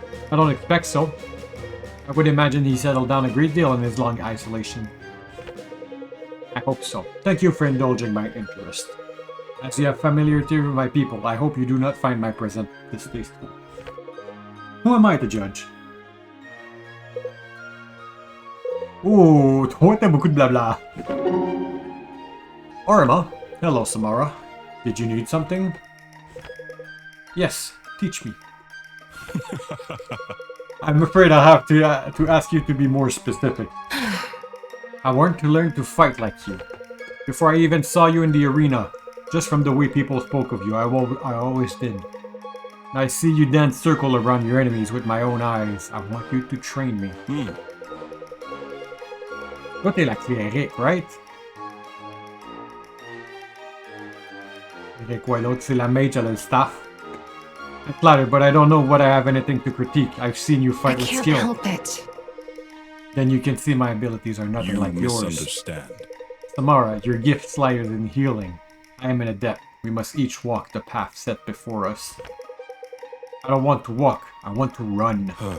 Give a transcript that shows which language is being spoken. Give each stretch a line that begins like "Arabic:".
English: I don't expect so. I would imagine he settled down a great deal in his long isolation. I hope so. Thank you for indulging my interest. As you have familiarity with my people, I hope you do not find my presence distasteful. Who am I to judge?
French: Oh, toi t'as beaucoup de blabla.
English: Orima, hello Samara. Did you need something? Yes, teach me. I'm afraid I'll have to ask you to be more specific. I want to learn to fight like you. Before I even saw you in the arena, just from the way people spoke of you, I always did. I see you dance circle around your enemies with my own eyes. I want you to train me.
French: Toi, t'es la cléric,
English: right?
French: Et quoi l'autre, c'est la mage, elle a le staff.
English: I'm flattered, but I don't know what I have anything to critique. I've seen you fight with skill. I can't help it. Then you can see my abilities are nothing like yours. misunderstand. Samara, your gift lies in healing. I am an adept. We must each walk the path set before us. I don't want to walk. I want to run.